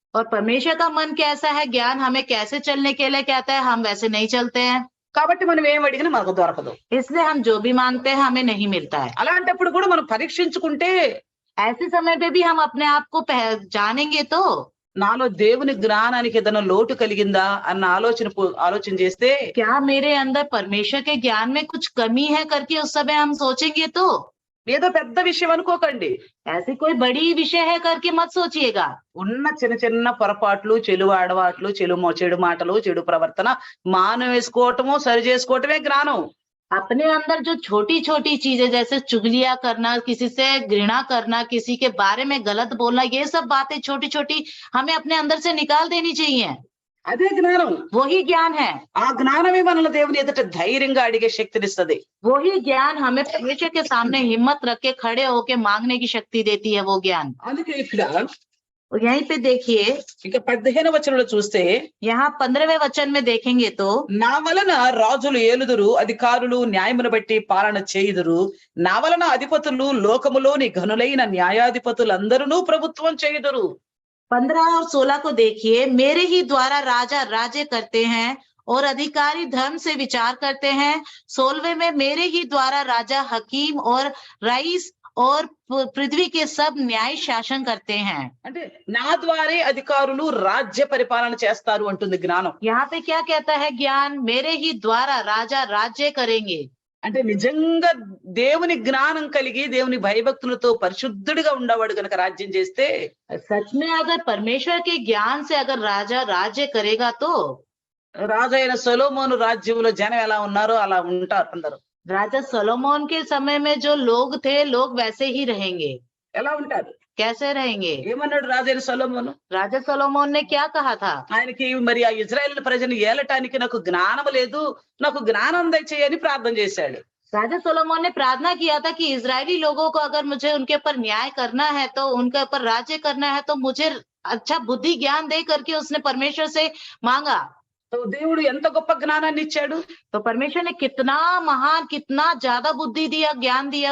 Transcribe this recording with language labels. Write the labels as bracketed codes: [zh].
[hi] और परमेश्वर का मन कैसा है, ज्ञान हमें कैसे चलने के लिए कहता है, हम वैसे नहीं चलते हैं। [te] కాబట్టి మనం ఏం అడిగినా మనకు దొరకదు. [hi] इसलिए हम जो भी मांगते हैं हमें नहीं मिलता है। [te] అలాంటప్పుడు కూడా మనం పరీక్షించుకుంటే [hi] ऐसे समय पे भी हम अपने आप को जानेंगे तो [te] నాలో దేవుని జ్ఞానానికి ఏదైనా లోటు కలిగిందా అన్న ఆలోచన చేస్తే [hi] क्या मेरे अंदर परमेश्वर के ज्ञान में कुछ कमी है करके उस समय हम सोचेंगे तो [te] ఏదో పెద్ద విషయం అనుకోకండి. [hi] ऐसी कोई बड़ी विषय है करके मत सोचिएगा। [te] ఉన్న చిన్న చిన్న పొరపాట్లు, చెడు అడవాట్లు, చెడు మాటలు, చెడు ప్రవర్తన మానవేసుకోవటము, సరి చేసుకోవటమే జ్ఞానం. [hi] अपने अंदर जो छोटी छोटी चीजें जैसे चुगलियां करना, किसी से घृणा करना, किसी के बारे में गलत बोलना, ये सब बातें छोटी छोटी हमें अपने अंदर से निकाल देनी चाहिए। [te] అదే జ్ఞానం. [hi] वही ज्ञान है, [te] ఆ జ్ఞానమే మనల్ని దేవుని ఎదుట ధైర్యంగా అడిగే శక్తినిస్తది. [hi] वही ज्ञान हमें परमेश्वर के सामने हिम्मत रख के खड़े होके मांगने की शक्ति देती है वो ज्ञान। [te] అందుకే ఇక్కడ [hi] और यहीं पे देखिए, [te] ఇక 15వ వచనంలో చూస్తే [hi] यहाँ 15वें वचन में देखेंगे तो [te] నా వలన రాజులు ఏలుదురు, అధికారులు న్యాయమును బట్టి పాలన చేయుదురు, నా వలన అధిపతులు లోకములోని ఘనులైన న్యాయాధిపతులందరూ ప్రభుత్వం చేయుదురు. [hi] 15 और 16 को देखिए, मेरे ही द्वारा राजा राज्य करते हैं और अधिकारी धर्म से विचार करते हैं। 16वें में मेरे ही द्वारा राजा हकीम और रईस और पृथ्वी के सब न्याय शासन करते हैं। [te] అంటే నా ద్వారే అధికారులు రాజ్య పరిపాలన చేస్తారు అంటుంది జ్ఞానం. [hi] यहाँ पे क्या कहता है ज्ञान, मेरे ही द्वारा राजा राज्य करेंगे। [te] అంటే నిజంగా దేవుని జ్ఞానం కలిగి దేవుని భయభక్తులతో పరిశుద్ధుడిగా ఉండేవాడు గనక రాజ్యం చేస్తే [hi] सच में अगर परमेश्वर के ज्ञान से अगर राजा राज्य करेगा तो [te] రాజైన సొలొమోను రాజ్యంలో జనం ఎలా ఉన్నారో అలా ఉంటారు అందరూ. [hi] राजा सोलोमोन के समय में जो लोग थे, लोग वैसे ही रहेंगे। [te] ఎలా ఉంటారు? [hi] कैसे रहेंगे? [te] ఏమన్నాడు రాజైన సొలొమోను? [hi] राजा सोलोमोन ने क्या कहा था? [te] ఆయనకి మరి ఆ ఇజ్రాయేల్ ప్రజలను ఏలటానికి నాకు జ్ఞానం లేదు, నాకు జ్ఞానం దయచేయని ప్రార్థన చేశాడు. [hi] राजा सोलोमोन ने प्रार्थना किया था कि इजरायली लोगों को अगर मुझे उनके ऊपर न्याय करना है, तो उनके ऊपर राज्य करना है, तो मुझे अच्छा बुद्धि ज्ञान दे करके उसने परमेश्वर से मांगा। [te] तो దేవుడు ఎంత గొప్ప జ్ఞానాన్ని ఇచ్చాడు. [hi] तो परमेश्वर ने कितना महान, कितना ज्यादा बुद्धि दिया, ज्ञान दिया